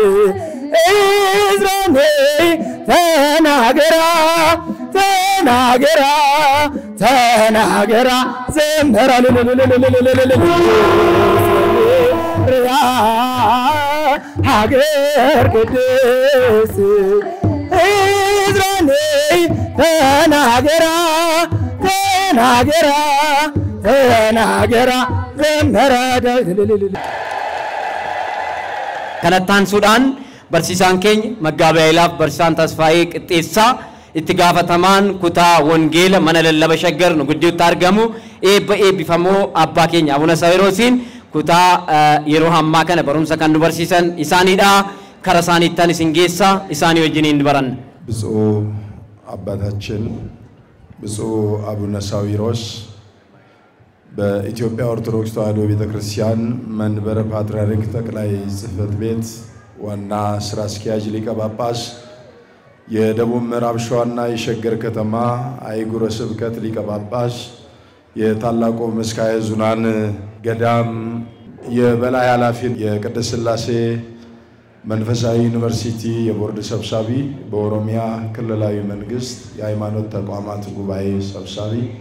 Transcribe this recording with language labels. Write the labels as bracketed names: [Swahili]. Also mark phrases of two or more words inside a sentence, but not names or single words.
[Amharic] እዝራኔ ተናገራ ተናገራ ተናገራ ዘመራ ርያ ሀገር ቅድስ እዝራኔ ተናገራ ተናገራ ተናገራ ዘመራ ዳዊት [Oromo] kanattaan suudhaan barsiisaan keenya Maggaabii Hayilaaf barsiisaan Tasfaayee Qixxeessaa itti gaafatamaan kutaa wangeela mana lallaba shaggar nu gidduutti argamu eebbifamoo abbaa keenya Abuna Sawiroosiin kutaa yeroo hammaa kana barumsa kan nu barsiisan isaaniidha kara isaaniittan isin geessa isaanii wajjiniin baranna. [Amharic] ብፁዕ አባታችን ብፁዕ አቡነ ሳዊሮስ በኢትዮጵያ ኦርቶዶክስ ተዋሕዶ ቤተክርስቲያን መንበረ ፓትርያርክ ጠቅላይ ጽሕፈት ቤት ዋና ስራ አስኪያጅ ሊቀ ጳጳስ የደቡብ ምዕራብ ሸዋና የሸገር ከተማ አህጉረ ስብከት ሊቀ ጳጳስ የታላቁ ምስካየ ኅዙናን ገዳም የበላይ ኃላፊ የቅድስት ሥላሴ መንፈሳዊ ዩኒቨርሲቲ የቦርድ ሰብሳቢ በኦሮሚያ ክልላዊ መንግስት የሃይማኖት ተቋማት ጉባኤ ሰብሳቢ